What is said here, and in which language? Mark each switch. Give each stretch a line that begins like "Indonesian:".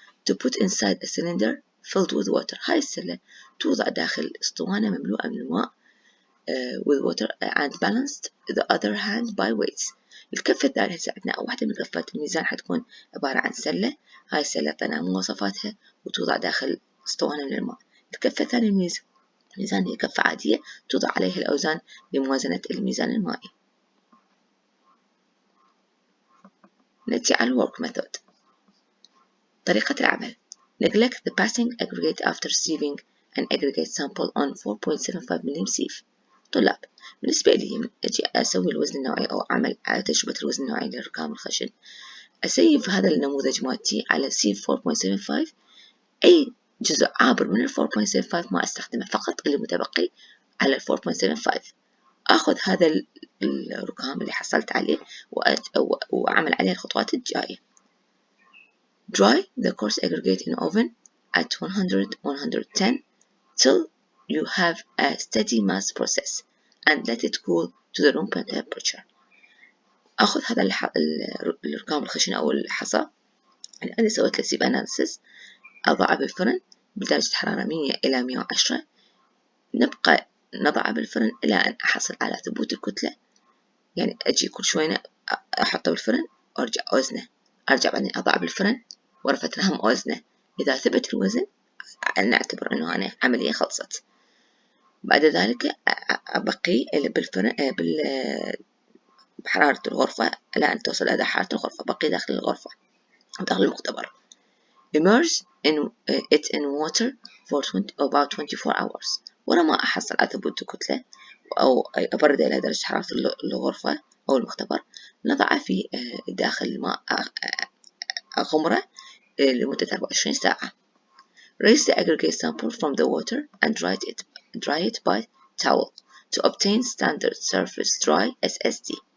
English: To put inside a cylinder filled with water.
Arabic: هاي السلة توضع داخل اسطوانة مملوءة من الماء
English: with water and balanced the other hand by weights.
Arabic: الكفة الثالثة عندنا واحدة من كفات الميزان حتكون عبارة عن سلة. هاي السلة طلعنا مواصفاتها وتوضع داخل اسطوانة من الماء. الكفة الثانية الميزان هي كفة عادية توضع عليها الأوزان بموازنة الميزان المائي. نأتي على
English: work method.
Arabic: طريقة العمل.
English: Neglect the passing aggregate after receiving an aggregate sample on 4.75 ملم sieve.
Arabic: طلاب، بالنسبة لي أجي أسوي الوزن النوعي أو أعمل على تجربة الوزن النوعي للركام الخشن، أسيف هذا النموذج مالتي على سيف 4.75. أي جزء عابر من 4.75 ما أستخدمه، فقط اللي متبقي على 4.75. أخذ هذا الركام اللي حصلت عليه وأعمل عليه الخطوات الجاية.
English: Dry the coarse aggregate in oven at 100-110 till you have a steady mass process and let it cool to the room temperature.
Arabic: أخذ هذا الركام الخشن أو الحصى اللي أنا سويت له سيب أناليسيس، أضعه بالفرن بدرجة حرارة 100 إلى 110. نبقى نضعه بالفرن إلى أن أحصل على ثبوت الكتلة. يعني أجي كل شوية أحطه بالفرن وأرجع أوزنه، أرجع بعدين أضعه بالفرن ورفة الهم أوزنه. إذا ثبت الوزن نعتبر أنه أنا عملية خلصت. بعد ذلك أبقي بالفرن بحرارة الغرفة إلى أن توصل إلى حرارة الغرفة. بقي داخل الغرفة أو داخل المختبر.
English: Immerse it in water for about 24 hours.
Arabic: ورا ما أحصل على ثبوت الكتلة أو أبرد إلى درجة حرارة الغرفة أو المختبر، نضعه في داخل ماء غمرة لمدة 24 ساعة.
English: Raise the aggregate sample from the water and dry it by towel to obtain standard surface dry SSD.